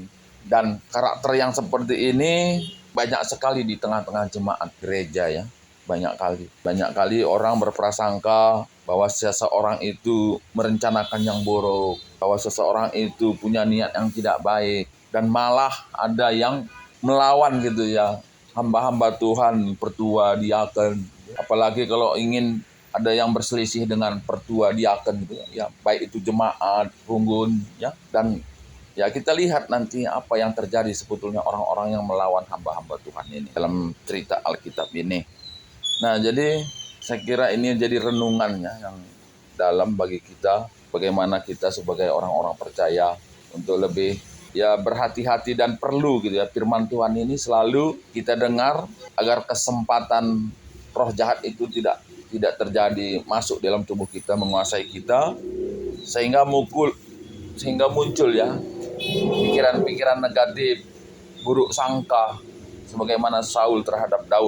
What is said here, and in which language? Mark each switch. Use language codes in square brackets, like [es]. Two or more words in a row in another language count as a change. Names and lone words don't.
[id] Dan karakter yang seperti ini banyak sekali di tengah-tengah jemaat gereja ya. Banyak kali orang berprasangka bahwa seseorang itu merencanakan yang buruk, bahwa seseorang itu punya niat yang tidak baik, dan malah ada yang melawan gitu ya, hamba-hamba Tuhan, pertua, diaken. Apalagi kalau ingin ada yang berselisih dengan pertua, diaken gitu ya, baik itu jemaat, runggun ya. Dan ya kita lihat nanti apa yang terjadi sebetulnya orang-orang yang melawan hamba-hamba Tuhan ini dalam cerita Alkitab ini. Nah, jadi saya kira ini jadi renungannya yang dalam bagi kita, bagaimana kita sebagai orang-orang percaya untuk lebih ya berhati-hati, dan perlu gitu ya, firman Tuhan ini selalu kita dengar agar kesempatan roh jahat itu tidak terjadi masuk dalam tubuh kita, menguasai kita, sehingga muncul ya pikiran-pikiran negatif, buruk sangka, sebagaimana Saul terhadap Daud.